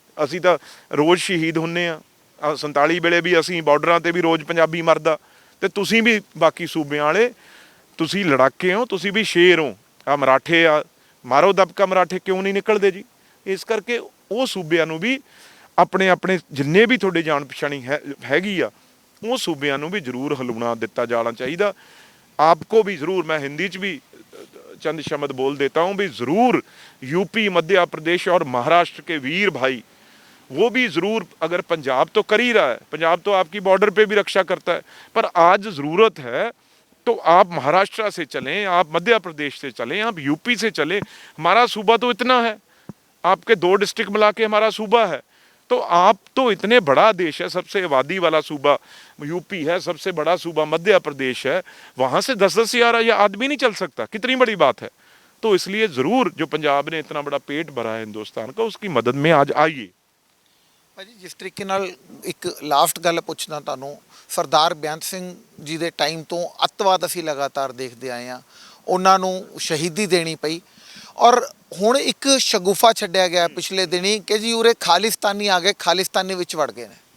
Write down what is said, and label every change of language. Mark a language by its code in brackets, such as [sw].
[pa] ਅਸੀਂ ਤਾਂ ਰੋਜ਼ ਸ਼ਹੀਦ ਹੁੰਨੇ ਆ, 47 ਵੇਲੇ ਵੀ ਅਸੀਂ ਬਾਰਡਰਾਂ ਤੇ ਵੀ ਰੋਜ਼ ਪੰਜਾਬੀ ਮਰਦਾ, ਤੇ ਤੁਸੀਂ ਵੀ ਬਾਕੀ ਸੂਬਿਆਂ ਵਾਲੇ ਤੁਸੀਂ ਲੜਾਕੇ ਹੋ, ਤੁਸੀਂ ਵੀ ਸ਼ੇਰ ਹੋ। ਆ ਮਰਾਠੇ ਆ, ਮਾਰੋ ਦਬਕਾ ਮਰਾਠੇ ਕਿਉਂ ਨਹੀਂ ਨਿਕਲਦੇ ਜੀ? ਇਸ ਕਰਕੇ ਉਹ ਸੂਬਿਆਂ ਨੂੰ ਵੀ ਆਪਣੇ ਆਪਣੇ ਜਿੰਨੇ ਵੀ ਤੁਹਾਡੇ ਜਾਣ ਪਛਾਣੀ ਹੈਗੀ ਆ, ਉਹ ਸੂਬਿਆਂ ਨੂੰ ਵੀ ਜ਼ਰੂਰ ਹਿਲਾਉਣਾ ਦਿੱਤਾ ਜਾਣਾ ਚਾਹੀਦਾ। [hi] आपको भी ज़रूर, मैं हिंदी च भी चंद शब्द बोल देता हूँ भी, ज़रूर यूपी मध्य प्रदेश और महाराष्ट्र के वीर भाई वो भी ज़रूर, अगर पंजाब तो कर ही रहा है, पंजाब तो आपकी बॉर्डर पे भी रक्षा करता है, पर आज ज़रूरत है तो आप महाराष्ट्र से चलें, आप मध्य प्रदेश से चलें, आप यूपी से चलें। हमारा सूबा तो इतना है, आपके 2 डिस्ट्रिक्ट मिला के हमारा सूबा है, तो आप तो इतने बड़ा देश है, सबसे आबादी वाला सूबा यूपी है, सबसे बड़ा सूबा मध्य प्रदेश है, वहाँ से 10-10 हज़ार या आदमी नहीं चल सकता, कितनी बड़ी बात है। तो इसलिए ज़रूर जो पंजाब ने इतना बड़ा पेट भरा है हिंदुस्तान का, उसकी मदद में आज आइए। [pa] ਭਾਜੀ ਜਿਸ ਤਰੀਕੇ ਨਾਲ ਇੱਕ ਲਾਸਟ ਗੱਲ ਪੁੱਛਣਾ ਤੁਹਾਨੂੰ, ਸਰਦਾਰ ਬੇਅੰਤ ਸਿੰਘ ਜੀ ਦੇ ਟਾਈਮ ਤੋਂ ਅੱਤਵਾਦ ਅਸੀਂ ਲਗਾਤਾਰ ਦੇਖਦੇ ਆਏ ਹਾਂ, ਉਹਨਾਂ ਨੂੰ ਸ਼ਹੀਦੀ ਦੇਣੀ ਪਈ ਔਰ ਹੁਣ ਇੱਕ ਸ਼ਗੁਫਾ ਛੱਡਿਆ ਗਿਆ ਪਿਛਲੇ ਦਿਨੀ ਕਿ ਜੀ ਉਰੇ ਖਾਲਿਸਤਾਨੀ ਆ ਗਏ, ਖਾਲਿਸਤਾਨੀ ਵਿੱਚ ਵੜ ਗਏ ਨੇ।